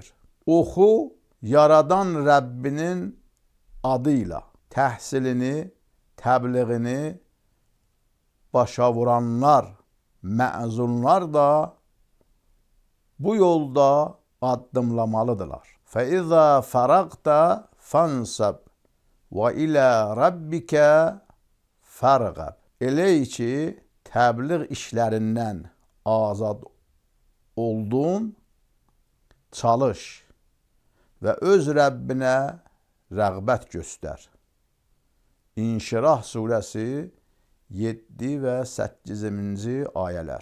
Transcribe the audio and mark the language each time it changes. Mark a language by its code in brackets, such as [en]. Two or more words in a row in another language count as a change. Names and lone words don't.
[az] Oxu yaradan Rəbbinin adı ilə təhsilini, təbliğini başa vuranlar, məzunlar da bu yolda addımlamalıdırlar. [ar] فَإِذَا فَرَغْتَ فَانْصَبْ وَإِلَى رَبِّكَ فَارْغَب. [az] Elə ki, təbliğ işlərindən azad oldun, çalış və öz Rəbbinə rəğbət göstər. İnşirah surəsi 7 və 8-ci ayələr.